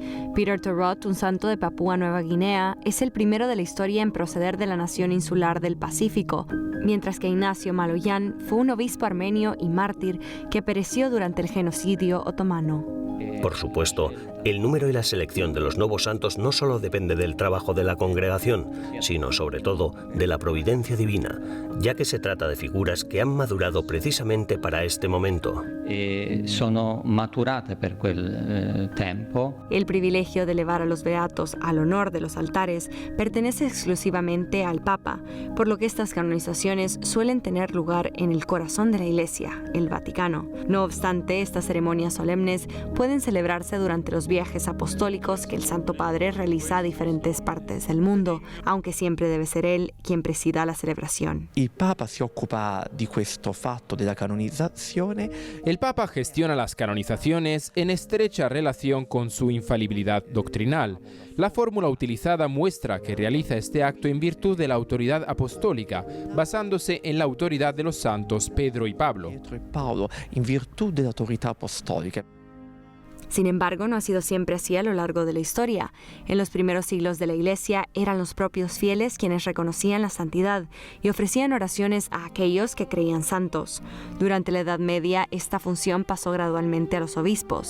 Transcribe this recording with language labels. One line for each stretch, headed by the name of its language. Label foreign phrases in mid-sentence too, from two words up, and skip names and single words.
Spanish: Peter Torrot, un santo de Papúa Nueva Guinea, es el primero de la historia en proceder de la nación insular del Pacífico, mientras que Ignacio Maloyan fue un obispo armenio y mártir que pereció durante el genocidio otomano. Por supuesto, el número y la selección de los nuevos santos no solo depende del trabajo de la congregación, sino sobre todo de la providencia divina, ya que se trata de figuras que han madurado precisamente para este momento.
Italian: Sono maturate per quel tempo.
Spanish: El privilegio de elevar a los beatos al honor de los altares pertenece exclusivamente al Papa, por lo que estas canonizaciones suelen tener lugar en el corazón de la Iglesia, el Vaticano. No obstante, estas ceremonias solemnes pueden celebrarse durante los viajes apostólicos que el Santo Padre realiza a diferentes partes del mundo, aunque siempre debe ser él quien presida la celebración.
Italian: Il Papa si occupa di questo fatto della canonizzazione.
Spanish: El Papa gestiona las canonizaciones en estrecha relación con su infalibilidad doctrinal. La fórmula utilizada muestra que realiza este acto en virtud de la autoridad apostólica, basándose en la autoridad de los santos Pedro y Pablo.
Italian: Pietro e Paolo, in virtù dell'autorità apostolica.
Spanish: Sin embargo, no ha sido siempre así a lo largo de la historia. En los primeros siglos de la Iglesia eran los propios fieles quienes reconocían la santidad y ofrecían oraciones a aquellos que creían santos. Durante la Edad Media, esta función pasó gradualmente a los obispos.